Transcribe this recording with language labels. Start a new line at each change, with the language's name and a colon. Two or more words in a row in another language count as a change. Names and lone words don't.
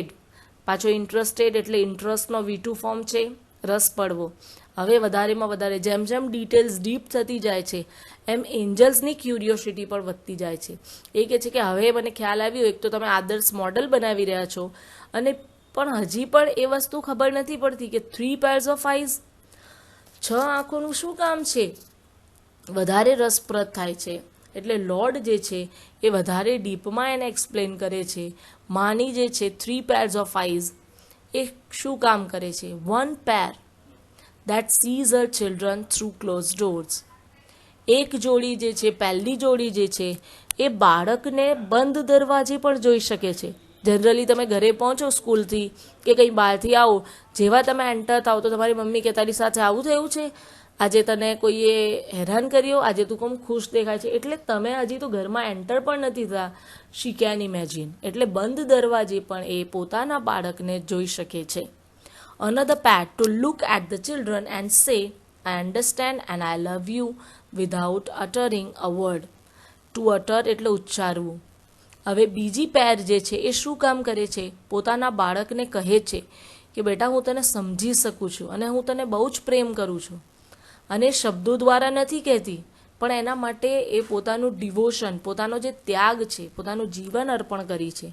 Gujarati: પાછો ઇન્ટરેસ્ટેડ એટલે ઇન્ટરેસ્ટનો V2 ફોર્મ છે, રસ પડવો. હવે વધારેમાં વધારે જેમ જેમ
English: details deep
Gujarati: થતી જાય છે એમ
English: angels curiosity
Gujarati: પણ વધતી જાય છે. એ કહે છે કે હવે મને ખ્યાલ આવ્યો, એક તો તમે આદર્શ મોડલ બનાવી રહ્યા છો અને પણ હજી પણ એ વસ્તુ ખબર નથી પડતી કે
English: 3 pairs of eyes,
Gujarati: 6 આંખોનું શું કામ છે, વધારે રસપ્રદ થાય છે. એટલે લોર્ડ જે છે એ વધારે ડીપમાં એને એક્સપ્લેન કરે છે. માની જે છે
English: 3 pairs of eyes
Gujarati: એ શું કામ કરે છે.
English: 1 pair that sees her children through closed doors.
Gujarati: એક જોડી જે છે, પહેલી જોડી જે છે એ બાળકને બંધ દરવાજે પણ જોઈ શકે છે. જનરલી તમે ઘરે પહોંચો સ્કૂલથી કે કંઈ બહારથી આવો, જેવા તમે એન્ટર થાવ તો તમારી મમ્મી કે તારી સાથે આવું થયું છે, આજે તને કોઈએ હેરાન કર્યો, આજે તું કેમ ખુશ દેખાય છે. એટલે તમે હજી તો ઘરમાં એન્ટર પણ નથી થયા.
English: she can imagine.
Gujarati: એટલે બંધ દરવાજે પણ એ પોતાના બાળકને જોઈ શકે છે.
English: Another pair to look at the children and say, I understand and I love you without uttering a word. To utter
Gujarati: એટલે ઉચ્ચારવું. હવે બીજી પેર જે છે એ શું કામ કરે છે, પોતાના બાળકને કહે છે કે બેટા હું તને સમજી શકું છું અને હું તને બહુ જ પ્રેમ કરું છું. અને શબ્દો દ્વારા નથી કહેતી, પણ એના માટે એ પોતાનું ડિવોશન, પોતાનો જે ત્યાગ છે, પોતાનું જીવન અર્પણ કરી છે.